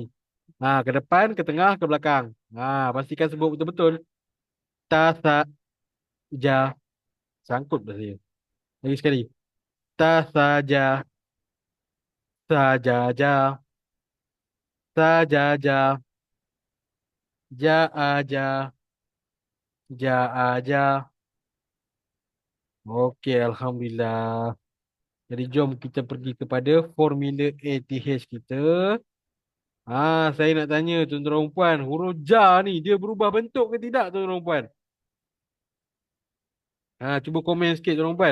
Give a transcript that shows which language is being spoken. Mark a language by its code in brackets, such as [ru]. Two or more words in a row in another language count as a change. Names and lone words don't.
[ms] Ke depan, ke tengah, ke belakang. Pastikan sebut betul-betul. Tak saja. Sangkut dah saya. Lagi sekali. Tak saja. Saja. Saja. Ja aja. Ja aja. Okey, Alhamdulillah. Jadi jom kita pergi kepada formula ATH kita. Saya nak tanya tuan-tuan dan puan, huruf ja ni dia berubah bentuk ke tidak tuan-tuan dan puan? Cuba komen sikit tuan-tuan dan puan.